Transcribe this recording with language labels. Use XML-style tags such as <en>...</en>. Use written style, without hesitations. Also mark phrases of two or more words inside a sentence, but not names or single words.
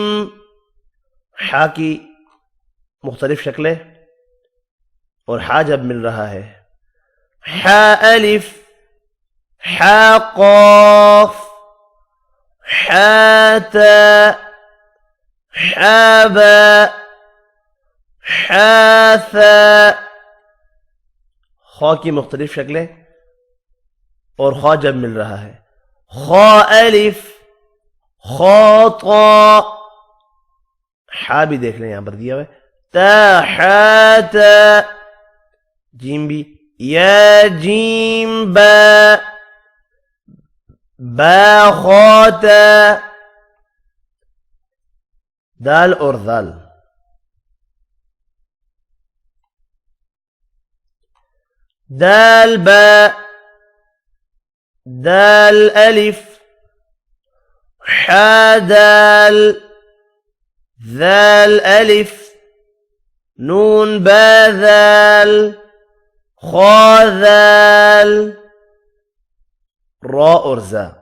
<ur>حا کی مختلف شکلیں اور حا جب مل رہا ہے حا الف حا قاف حا تا حا با حا ثا. خا کی مختلف شکلیں اور خا جب مل رہا ہے خا الف خا طا. حا بھی دیکھ لیں یہاں پر دیا ہوا ہے تا حا تا. جیم بھی یا جیم با با خا تا. دال اور ذال دال با دال الف حا دال ذال الف نون با ذال خا ذال را اور زا.</ur>